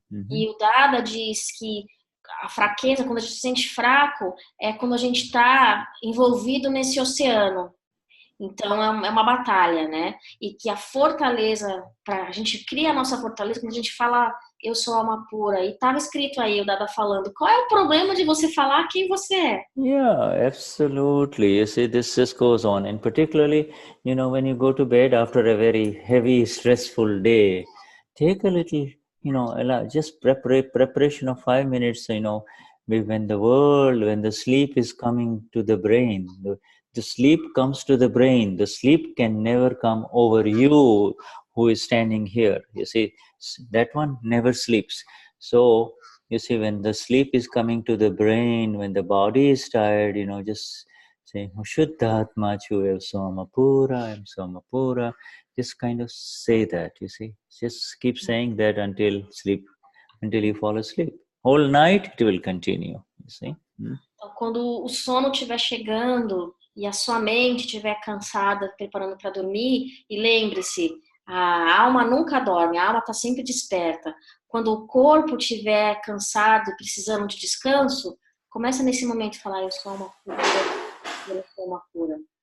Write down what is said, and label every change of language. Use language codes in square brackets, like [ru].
[pt] E o Dada diz que a fraqueza, quando a gente se sente fraco, é quando a gente está envolvido nesse oceano. Então, é uma batalha, né? E que a fortaleza, a gente cria a nossa fortaleza quando a gente fala, eu sou alma pura. E estava escrito aí, o Dada falando, qual é o problema de você falar quem você é? [en] Yeah, absolutely. You see, this just goes on. And particularly, when you go to bed after a very heavy, stressful day, take a little, just preparation of 5 minutes, when the sleep is coming to the brain, the sleep comes to the brain. The sleep can never come over you who is standing here. You see, that one never sleeps. So, you see, when the sleep is coming to the brain, when the body is tired, just saying, Shuddha pura, pura. Just kind of say that, you see. Just keep saying that until you fall asleep. Whole night, it will continue, you see. [pt] Então, quando o sono estiver chegando e a sua mente estiver cansada, preparando para dormir, e lembre-se, a alma nunca dorme, a alma está sempre desperta. Quando o corpo estiver cansado, precisando de descanso, começa nesse momento a falar, eu sou alma pura, eu sou alma pura.